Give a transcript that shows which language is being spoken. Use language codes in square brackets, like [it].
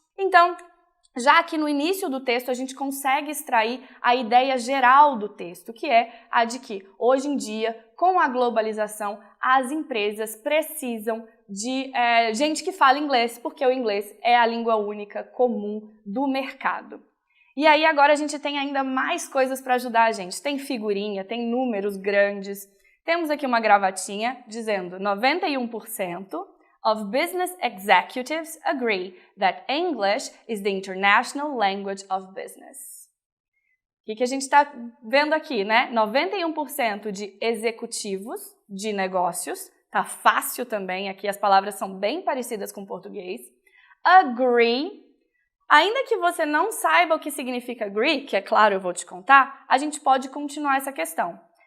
[pt] Então, já aqui no início do texto, a gente consegue extrair a ideia geral do texto, que é a de que, hoje em dia, com a globalização, as empresas precisam de gente que fala inglês, porque o inglês é a língua única comum do mercado. E aí agora a gente tem ainda mais coisas para ajudar a gente. Tem figurinha, tem números grandes. Temos aqui uma gravatinha dizendo [en] 91% of business executives agree that English is the international language of business. [pt] O que a gente está vendo aqui, né? 91% de executivos de negócios, tá fácil também, aqui as palavras são bem parecidas com o português. Agree, ainda que você não saiba o que significa agree, que é claro eu vou te contar, a gente pode continuar essa questão.